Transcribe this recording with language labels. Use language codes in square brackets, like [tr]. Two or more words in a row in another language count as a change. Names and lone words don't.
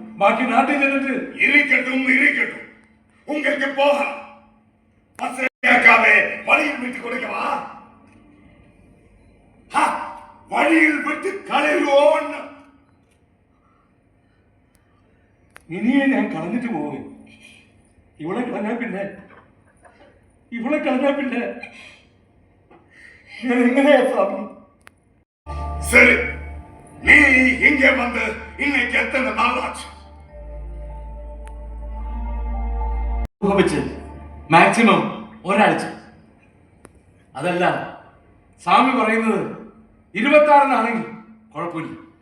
[ml] ബാക്കി നാട്ടിൽ ചെന്നിട്ട് [ta] இருக்கட்டும் உங்களுக்கு போகலாம் கேட்காம வழியில் விட்டு கொடுக்கவா வழியில் விட்டு കളയുവോന്ന് [ml] ഇനിയെ ഞാൻ കളഞ്ഞിട്ട് പോകും. ഇവളെ കളഞ്ഞാ പിന്നെ ഞാൻ എങ്ങനെയാ സ്വാമി? [ta] சரி நீ இங்கே வந்து இன்னைக்கு எத்தனை நாள் ஆச்சு? [ml] മാക്സിമം ഒരാഴ്ച. അതല്ല സ്വാമി പറയുന്നത് 26-നാണെങ്കിൽ കുഴപ്പമില്ല.